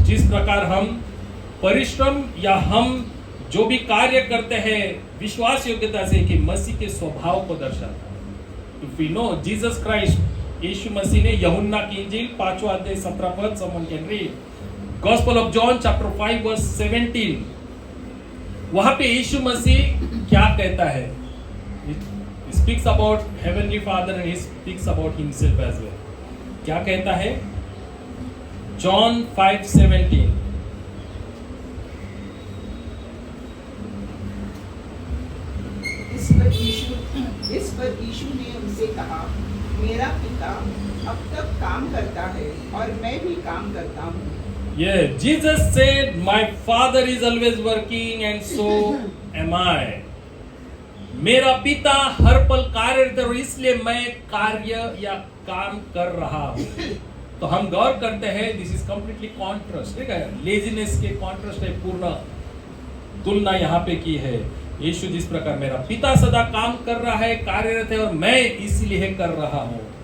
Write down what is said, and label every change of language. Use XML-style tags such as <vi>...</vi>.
<hi>जिस प्रकार हम परिश्रम या हम जो भी कार्य करते हैं विश्वास योग्यता से, कि मसीह के स्वभाव को दर्शाता है।</hi> <en>if we know Jesus Christ,</en> <hi>यीशु मसीह ने यूहन्ना की इंजील 5वां अध्याय 17 पद,</hi> <en>Someone can read Gospel of John chapter 5 verse 17।</en> <hi>वहां पे यीशु मसीह क्या कहता है?</hi> <en>He speaks about heavenly Father and he speaks about himself as well.</en> <hi>क्या कहता है? John 5:17। इस पर यीशु ने उनसे कहा, मेरा पिता अब तक काम करता है और मैं भी काम करता हूँ।</hi> <en>Yeah, Jesus said, "My Father is always working and so am I."</en> <hi>मेरा पिता हर पल कार्यरत है और इसलिए मैं कार्य या काम कर रहा हूँ। तो हम गौर करते हैं,</hi> <en>this is completely contrast,</en> <hi>ठीक है, लेजीनेस के कॉन्ट्रास्ट है, पूर्ण तुलना यहाँ पे की है। यीशु जिस प्रकार मेरा पिता सदा काम कर रहा है, कार्यरत है और मैं इसलिए कर रहा हूँ।</hi>